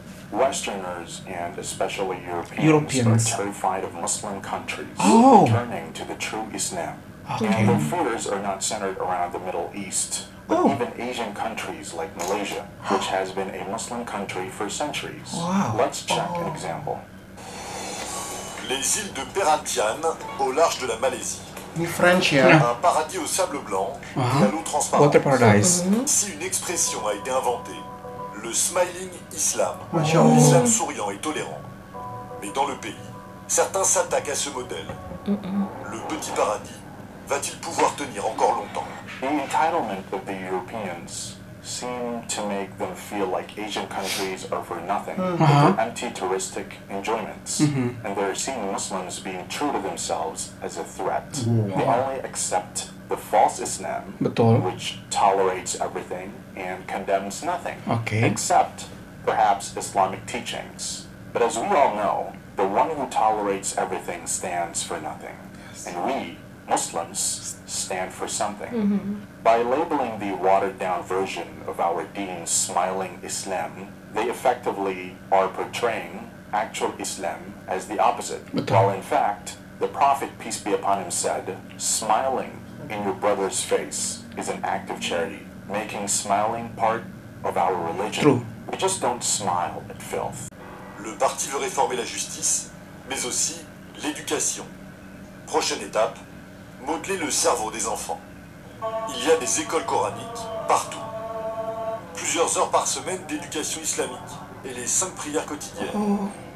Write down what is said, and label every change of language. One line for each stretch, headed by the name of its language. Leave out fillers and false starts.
English: Westerners and especially Europeans are terrified of Muslim countries returning to the true Islam. And their fears are not centered around the Middle East, but even Asian countries like Malaysia, which has been a Muslim country for centuries. Let's check an example.
French: Les îles de Perhentian, au large de la Malaisie.
Malay: Ini French ya.
French: Un paradis au sable blanc et à l'eau transparente.
English: Water paradise.
French: Si une expression a été inventée, le
English: smiling islam,
Malay: Masya Allah.
French: l'islam souriant et tolérant. Mais dans le pays, certains s'attaquent à ce modèle Le petit paradis va-t-il pouvoir tenir encore longtemps?
English: The entitlement of the Europeans seem to make them feel like Asian countries are for nothing, that they're empty touristic enjoyments, and they're seeing Muslims being true to themselves as a threat. They only accept the false Islam, which tolerates everything and condemns nothing, except perhaps Islamic teachings. But as we all know, the one who tolerates everything stands for nothing, and we, Muslims, stand for something. By labeling the watered-down version of our deen's smiling Islam, they effectively are portraying actual Islam as the opposite, while in fact, the Prophet, peace be upon him, said, smiling in your brother's face is an act of charity, making smiling part of our religion. True. We just don't smile at filth.
French: Le parti veut réformer la justice, mais aussi l'éducation. Prochaine étape, modeler le cerveau des enfants. Il y a des écoles coraniques partout. Plusieurs heures par semaine d'éducation islamique et les 5 prières quotidiennes.